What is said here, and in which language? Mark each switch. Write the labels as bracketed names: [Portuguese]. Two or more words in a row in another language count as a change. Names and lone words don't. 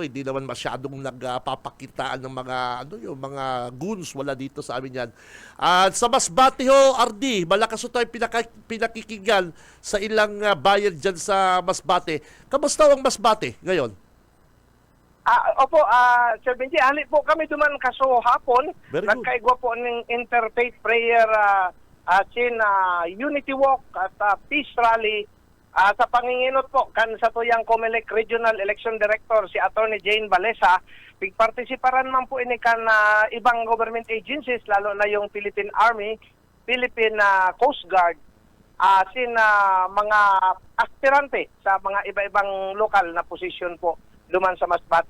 [Filipino] Hindi naman masyadong nagpapakitaan ng mga yung mga goons, wala dito sa amin yan. Sa Masbate ho, RD, malakas ho tayo pinakikinggan sa ilang bayan dyan sa Masbate. Kamusta ang Masbate ngayon? Opo, Sir Benji, [Bikol] hali po kami duman kaso hapon. [English] Very good. [Bikol] Nagkaigwa po ng interfaith prayer unity walk at peace rally sa panginginot po kan sa tuyang COMELEC Regional Election Director si Attorney Jane Balesa. Pigpartisiparan man po ini kan ibang government agencies, [Filipino] lalo na yung [Bikol] Philippine Army, Philippine Coast Guard, mga aspirante sa mga iba-ibang lokal na posisyon po duman sa Masbate.